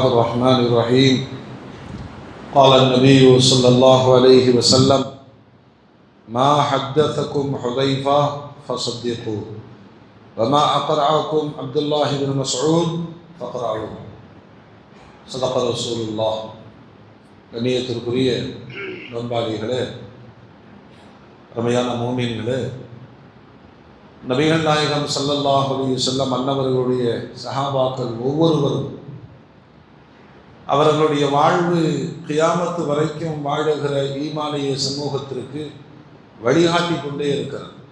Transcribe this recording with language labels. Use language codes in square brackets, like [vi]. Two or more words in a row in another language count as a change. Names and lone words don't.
[ar] الرحمن الرحيم قال النبي صلى الله عليه وسلم ما حدثكم حذيفة فصدقوه وما أقرعكم عبد الله بن مسعود فقرعوه صدق رسول الله [ta] கண்ணியத்திற்குரிய நண்பாளிகளே, ரமையான மோமீன்களே, நபிகள் நாயகம் [ar] صلى الله عليه وسلم [ta] அன்னவர்களுடைய சஹாபாக்கள் ஒவ்வொருவரும் அவர்களுடைய வாழ்வு கியாமத்து வரைக்கும் வாழுகிற ஈமானிய சமூகத்திற்கு வழிகாட்டி கொண்டே இருக்கிறார்.